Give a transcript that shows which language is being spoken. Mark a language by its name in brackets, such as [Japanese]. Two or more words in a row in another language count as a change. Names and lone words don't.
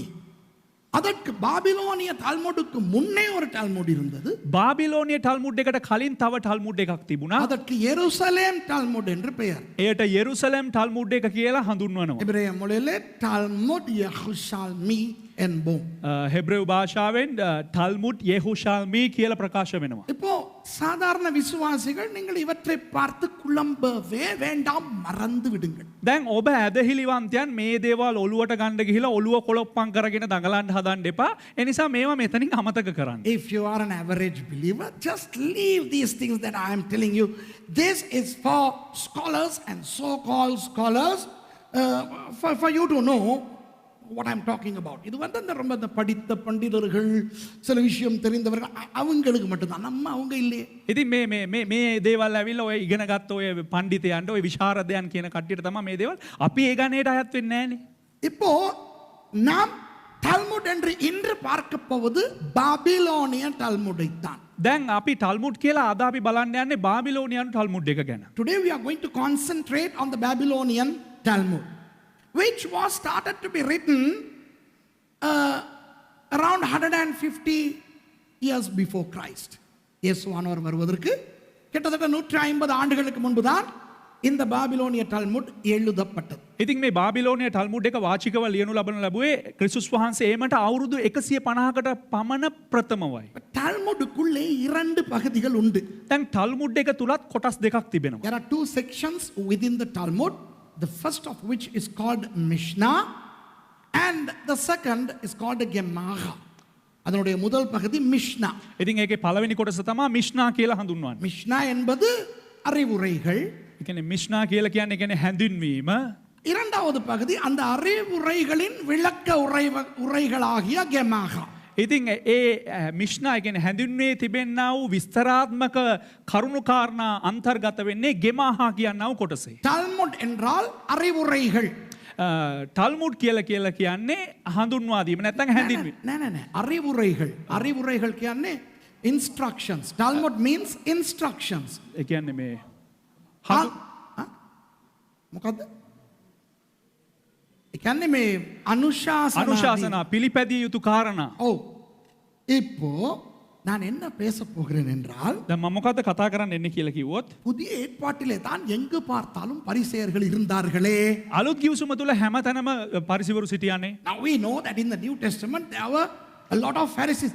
[Tamil] அதற்கு பாபிலோனிய டால்முடுக்கு முன்னே ஒரு டால்முட் இருந்தது. [Sinhala] බාබිලෝනිය ටල්මුඩ් එකට කලින් තව ටල්මුඩ් එකක් තිබුණා. [Tamil] அதற்கு எருசலேம் டால்முட் என்று பெயர். [Sinhala] එයට යෙරුසලම් ටල්මුඩ් එක කියලා හඳුන්වනවා. [Tamil] எபிரேய மொழியிலே டால்முட் யெருஷால்மி என்போம். [Sinhala] හෙබ්‍රේව භාෂාවෙන් ටල්මුඩ් යෙහුෂාල්මි කියලා ප්‍රකාශ වෙනවා. [Tamil] இப்போ சாதாரண விசுவாசிகள் நீங்கள் இவற்றை பார்த்து குழம்பவே வேண்டாம், மறந்து விடுங்கள். [Sinhala] දැන් ඔබ ඇදහිලිවන්තයන් මේ දේවල් ඔලුවට ගන්න ගිහිලා ඔලුව කොලොප්පම් කරගෙන දඟලන්න හදන්න එපා. ඒ නිසා මේවා මෙතනින් අමතක කරන්න. [English] If you are an average believer, just leave these things that I am telling you. This is for scholars and so-called scholars, for you to know what I'm talking about. [Tamil] இது வந்து அந்த ரொம்ப அந்த படித்த பண்டிதர்கள், சில விஷயம் தெரிந்தவர்கள், அவங்களுக்கு மட்டும்தான். நம்ம அவங்க இல்லையே. [Sinhala] ඉතින් මේ දේවල් ඇවිල්ලා ඔය ඉගෙන ගත්ත ඔය පඬිතයන්ට ඔය විශාරදයන් කියන කට්ටියට තමයි මේ දේවල්. අපි ඒ ගණේට අයත් වෙන්නේ නැහනේ. [Tamil] இப்போ நாம் டால்முட் என்று இன்று பார்க்க போவது பாபிலோனிய டால்முடை தான். [Sinhala] දැන් අපි ටල්මුඩ් කියලා අද අපි බලන්න යන්නේ බාබිලෝනියානු ටල්මුඩ් එක ගැන. [English] Today we are going to concentrate on the Babylonian Talmud, which was started to be written around 150 years before Christ. [Tamil] இயேசுவானவர் வருவதற்கு கிட்டத்தட்ட 150 ஆண்டுகளுக்கு முன்புதான் இந்த பாபிலோனிய டால்முட் எழுதப்பட்டது. [Sinhala] ඉතින් මේ බාබිලෝනිය ටල්මුඩ් එක වාචිකව ලියනු ලබන ලැබුවේ ක්‍රිස්තුස් වහන්සේ ඒමට අවුරුදු 150කට පමණ ප්‍රථමවයි. [Tamil] டால்முடுக்குள்ளே இரண்டு பகுதிகள் உண்டு. [Sinhala] දැන් ටල්මුඩ් එක තුලත් කොටස් දෙකක් තිබෙනවා. [English] There are two sections within the Talmud, the first of which is called Mishnah and the second is called Gemara. [Tamil] அதனுடைய முதல் பகுதி மிஷ்னா. [Sinhala] ඉතින් ඒකේ පළවෙනි කොටස තමයි මිෂ්නා කියලා හඳුන්වන්නේ. [Tamil] மிஷ்னா என்பது அறிவுரைகள். [Sinhala] ඒ කියන්නේ මිෂ්නා කියලා කියන්නේ හැඳින්වීම. [Tamil] இரண்டாவது பகுதி அந்த அறிவுரைகளின் விளக்க உரைகளாகிய கெமாகா. [Sinhala] ඉතින් ඒ මිශ්නා ගැන හැඳුන්වේ තිබෙන්න්නා වූ විස්තරාත්මක කරුණුකාරණා අන්තර්ගත වෙන්නේ ගෙමාහා කියන්නාව කොටසේ. [Tamil] டால்முட் என்றால் அறிவுரைகள். [Sinhala] ටල්මුඩ් කියලා කියන්නේ හඳුන්වාදීම නැත්තං හැඳින්වේ. නෑ [Tamil] அறிவுரைகள். அறிவுரைகள் [Sinhala] කියන්නේ instructions. [English] Talmud means instructions. [Sinhala] ඒ කියන්නේ මේ මොකද්ද? ඒ කියන්නේ මේ අනුශාසනා පිළිපැදිය යුතු කාරණා. ඔව්. [Tamil] இப்போ நான் என்ன பேச போகிறேன் என்றால் [Sinhala] දැන් මම මොකද්ද කතා කරන්න එන්නේ කියලා කිව්වොත් [Tamil] புதிய ஏற்பாட்டிலே தான் எங்கு பார்த்தாலும் பரிசேயர்கள் இருந்தார்களே. [Sinhala] අලුත් ගිවිසුම තුල හැමතැනම පරිසිවරු සිටියානේ. [English] Now we know that in the New Testament there were a lot of Pharisees.